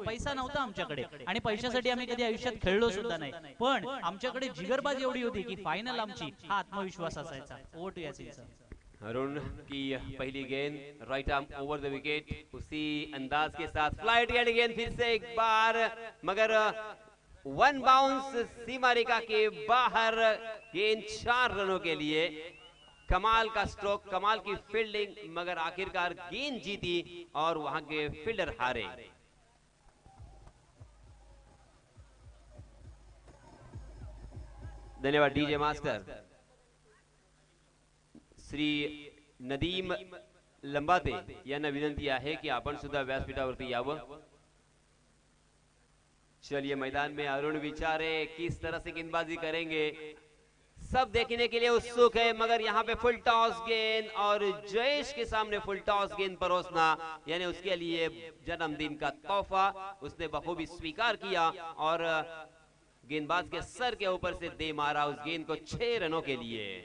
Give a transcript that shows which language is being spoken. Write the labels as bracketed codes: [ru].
[mr] पैसा नव्हता आमच्याकडे आणि पैशासाठी आम्ही कधी आयुष्यात खेळलो सुद्धा नाही, पण आमच्याकडे जिगरबाजी एवढी होती की फायनल आमची हा आत्मविश्वास असायचा। [en] Over to Yasin sir. [hi] Arun की पहली गेंद right arm over the wicket, उसी अंदाज के साथ फ्लाइट गेंद फिर से एक बार मगर 1 बाउंस सीमा रेखा के बाहर। गेंद 4 रनों के लिए। कमाल का स्ट्रोक, कमाल की फील्डिंग मगर आखिरकार गेंद जीती और वहां के फील्डर हारे। [mr] धन्यवाद डीजे मास्टर। श्री नदीम लंबाते यांना विनंती आहे की आपण सुद्धा व्यासपीठावरती यावं। [hi] चलिए मैदान में अरुण विचारे किस तरह से गेंदबाजी करेंगे सब देखने के लिए उत्सुक है, मगर यहाँ पे फुल टॉस गेंद और जयेश के सामने फुल टॉस गेंद परोसना यानी उसके लिए जन्मदिन का तोहफा उसने बखूबी स्वीकार किया और गेंदबाज के सर के ऊपर से दे मारा उस गेंद को 6 रनों के लिए।